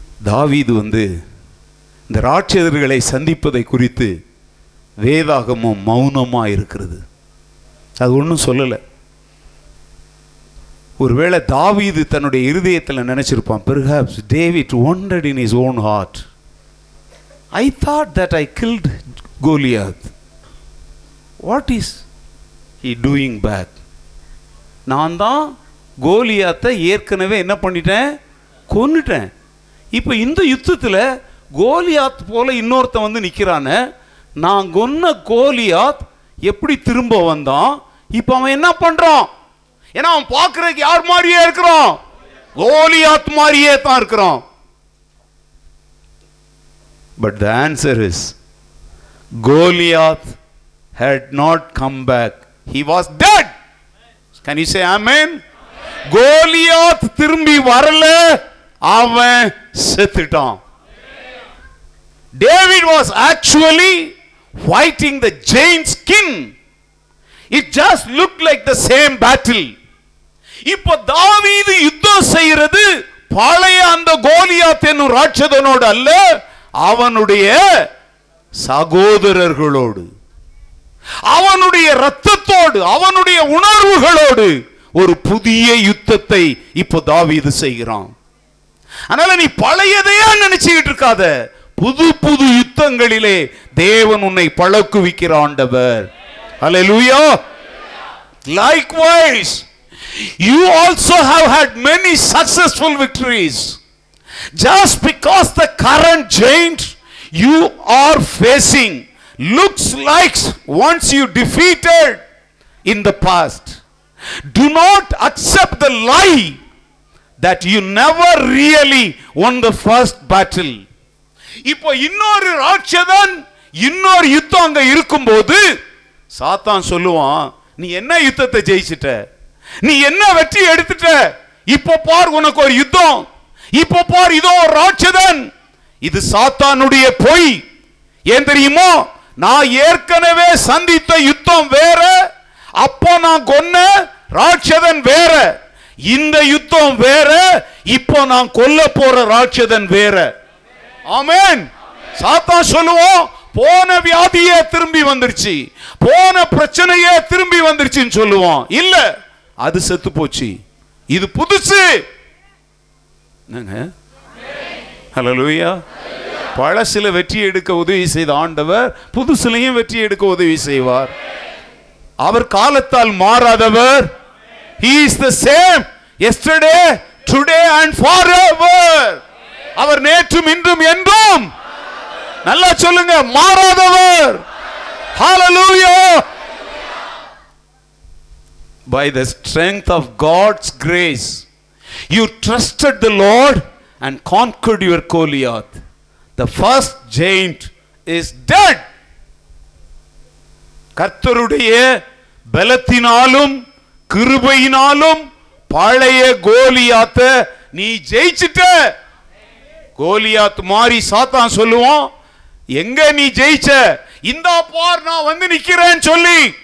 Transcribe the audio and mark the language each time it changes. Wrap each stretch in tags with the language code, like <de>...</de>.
<ta>தாவீது இந்த ராட்சதர்களை சந்திப்பதை குறித்து வேதாகமும் மௌனமா இருக்கிறது. அது ஒன்றும் சொல்லலை. ஒருவேளை தாவீது தன்னுடைய இருதயத்தில் நினைச்சிருப்பான்,</ta> <en>perhaps David wondered in his own heart, I thought that I killed Goliath. What is he doing back?</en> <ta>நான் தான் கோலியாத்தை ஏற்கனவே என்ன பண்ணிட்டேன், கொன்னுட்டேன். இப்போ இந்த யுத்தத்தில் கோலியாத் போல இன்னொருத்தன் நிற்கிறானே, நான் கொன்ன கோலியாத் எப்படி திரும்ப வந்தான்? இப்போ அவன் என்ன பண்றான்? ஏன்னா அவன் பார்க்கறதுக்கு யார் மாதிரியே இருக்கிறான்? கோலியாத் மாதிரியே தான் இருக்கிறான்.</ta> <en>But the answer is Goliath had not come back. He was dead. Can you say amen?</en> <ta>Goliath திரும்பி வரல, அவன் செத்துட்டான்.</ta> <en>David was actually fighting the giant's king. It just looked like the same battle.</en> <ta>இப்போ தாவீது யுத்தம் செய்கிறது பழைய அந்த கோலியாத் என்னும் ராட்சதனோடு அல்ல, அவனுடைய சகோதரர்களோடு, அவனுடைய இரத்தத்தோடு, அவனுடைய உணர்வுகளோடு ஒரு புதிய யுத்தத்தை இப்போ தாவீது செய்கிறான். அதனால நீ பழையதையா நினைச்சுக்கிட்டு இருக்காத. புது புது யுத்தங்களிலே தேவன் உன்னை பழக்குவிக்கிற ஆண்டவர்.</ta> <en>Hallelujah. Likewise, you also have had many successful victories. Just because the current giant you are facing looks like once you defeated in the past, do not accept the lie that you never really won the first battle.</en> <ta>இப்போ இன்னொரு ராட்சதன் இன்னொரு யுத்தம் அங்க இருக்கும்போது சாத்தான் சொல்லுவான், நீ என்ன யுத்தத்தை ஜெயிச்சிட்ட, நீ என்ன வெற்றி எடுத்துட்ட, இப்போ பார் உனக்கு ஒரு யுத்தம், இப்போ பார் இதோ ஒரு ராட்சதன். இது சாத்தானுடைய பொய். ஏன் தெரியுமோ, நான் ஏற்கனவே சந்தித்த யுத்தம் வேற, அப்போ நான் கொன்ன ராட்சதன் வேற. இந்த யுத்தம் வேற, இப்போ நான் கொல்ல போற ராட்சதன் வேற. ஆமென். சாத்தான் சொல்லுவோம், போன வியாதியே திரும்பி வந்துருச்சு, போன பிரச்சனையே திரும்பி வந்துருச்சுன்னு சொல்லுவோம். இல்ல, அது செத்து போச்சு, இது புதுசு. ஹல்லேலூயா. பழசில வெற்றி எடுக்க உதவி செய்த ஆண்டவர் புதுசிலையும் வெற்றி எடுக்க உதவி செய்வார். அவர் காலத்தால் மாறாதவர்.</ta> <en>He is the same yesterday, today and forever.</en> <ta>அவர் நேற்றும் இன்றும் என்றும், நல்லா சொல்லுங்க, மாறாதவர்.</ta> <en>Hallelujah. By the strength of God's grace, you trusted the Lord and conquered your Goliath. The first giant is dead.</en> <ta>கர்த்தருடைய பலத்தினாலும் கிருபையினாலும் பழைய கோலியாத்தை நீ ஜெயிச்சிட்ட. கோலியாத் மாறி சாத்தான் சொல்லுவான், எங்க நீ ஜெயிச்ச, இந்த பார் நான் வந்து நிக்கிறேன்னு சொல்லி.</ta>